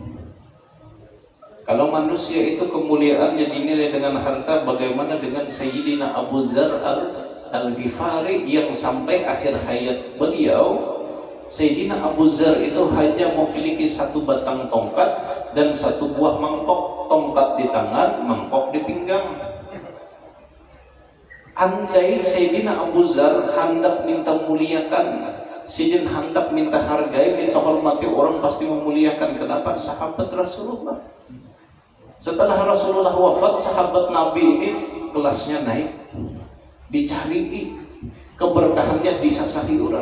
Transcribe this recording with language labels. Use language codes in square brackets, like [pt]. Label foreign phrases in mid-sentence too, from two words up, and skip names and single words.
[id] Kalau manusia itu kemuliaannya dinilai dengan harta, bagaimana dengan Sayyidina Abu Dzar Al-Ghifari yang sampai akhir hayat beliau, Sayyidina Abu Dzar itu hanya memiliki satu batang tongkat dan satu buah mangkok, tongkat di tangan, mangkok di pinggang. Andai Sayyidina Abu Dzar hendak minta muliakan, Sidin hendak minta hargai, minta hormati, orang pasti memuliakan. Kenapa? Sahabat Rasulullah. Setelah Rasulullah wafat, sahabat Nabi ini kelasnya naik, dicari, keberkahannya disasari orang.